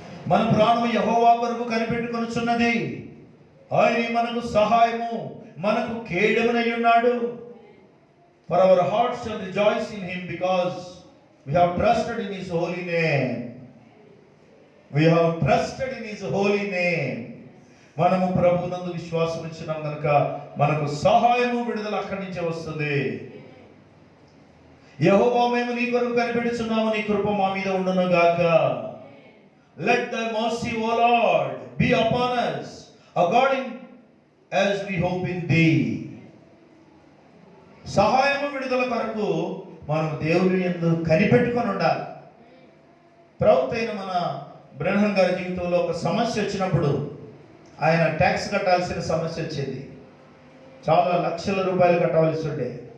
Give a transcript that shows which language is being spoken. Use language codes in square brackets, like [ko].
[te] మన ప్రాణము యెహోవా కొరకు కనిపెట్టుకొనుచున్నది. ఆయనే మనకు సహాయము, మనకు కేడమునై ఉన్నాడు. [en] For our hearts shall rejoice in him, because we have trusted in his holy name. We have trusted in his holy name. [te] మనము ప్రభువునందు విశ్వాసం ఉంచినాం కనుక మనకు సహాయము, విడుదల అక్కడి నుంచే వస్తుంది. యెహోవా, మేము నీ కొరకు కనిపెట్టుచున్నాము, నీ కృప మా మీద ఉండును గాక. [en] Let thy mercy, O Lord, be upon us, according as we hope in thee. [te] సహాయము, విడుదల కొరకు మనం దేవుని యందు కనిపెట్టుకొని ఉండాలి. ప్రవక్త అయిన మన బ్రహ్మం గారి జీవితంలో ఒక సమస్య వచ్చినప్పుడు, ఆయన ట్యాక్స్ కట్టాల్సిన సమస్య వచ్చింది. చాలా లక్షల రూపాయలు కట్టవలసి ఉండే.